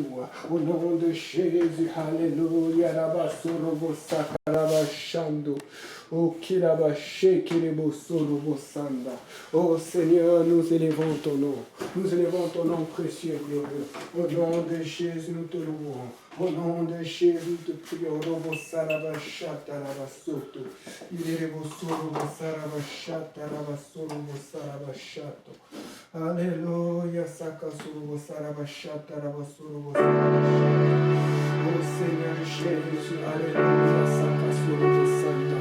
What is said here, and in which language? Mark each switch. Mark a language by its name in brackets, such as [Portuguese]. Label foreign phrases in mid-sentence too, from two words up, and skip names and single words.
[French] Au nom de Jésus, Alléluia, Rabasorobo Sakarabashando. Oh Kirabashe Kiribosorobo Sanda. Oh Seigneur, nous élevons ton nom. Nous élevons ton nom précieux et glorieux. Au nom de Jésus, nous te louons. Au nom de Jésus, nous te prions. Robo Sarabashata Rabasoto. Iribosorobo Sarabashata Rabasorobo Sarabashato. Alléluia, Sakasorobo Sarabashata Rabasorobo Sarabashato. Oh Seigneur Jésus, Alléluia, Sakasorobo Santa.